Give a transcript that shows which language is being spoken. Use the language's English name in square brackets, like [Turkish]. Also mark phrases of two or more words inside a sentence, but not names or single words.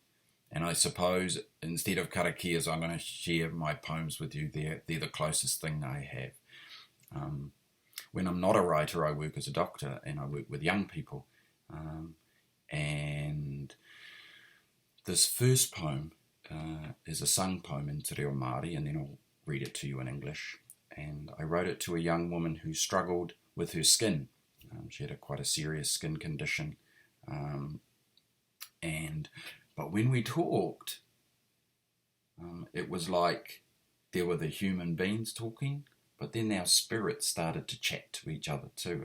[English] And I suppose instead of karakias, I'm going to share my poems with you. They're the closest thing I have. When I'm not a writer, I work as a doctor and I work with young people. And this first poem is a sung poem in [Māori] te reo Māori, [English] and then I'll read it to you in English. And I wrote it to a young woman who struggled with her skin. She had quite a serious skin condition. But when we talked, it was like there were the human beings talking, but then our spirits started to chat to each other too.